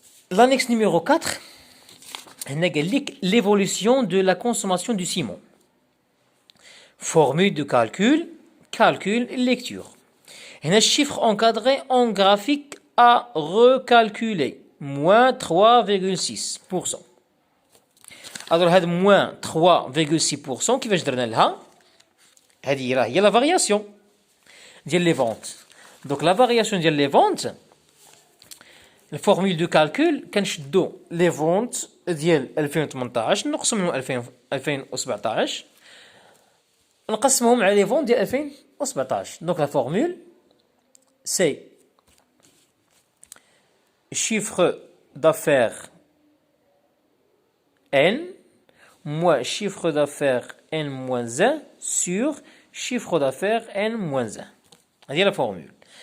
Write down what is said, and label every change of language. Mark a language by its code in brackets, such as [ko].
[fr] L'annexe numéro 4, l'évolution de la consommation du ciment. Formule de calcul, lecture. Un chiffre encadré en graphique à recalculer. Moins 3,6%. [ar] Alors, هذا moins 3,6% كيفاش درنا لها؟ هذه راه هي la variation ديال les ventes. [fr] Donc la variation ديال les ventes, la formule de calcul [ar] كنشدو [fr] les ventes ديال 2018 [ar] نقسم منهم [fr] 2017 [ar] نقسمهم على [fr] les ventes ديال 2017. Donc la formule c'est chiffre d'affaires N moins chiffre d'affaires N moins 1 sur chiffre d'affaires N moins 1. [ar] هذه [fr] la formule.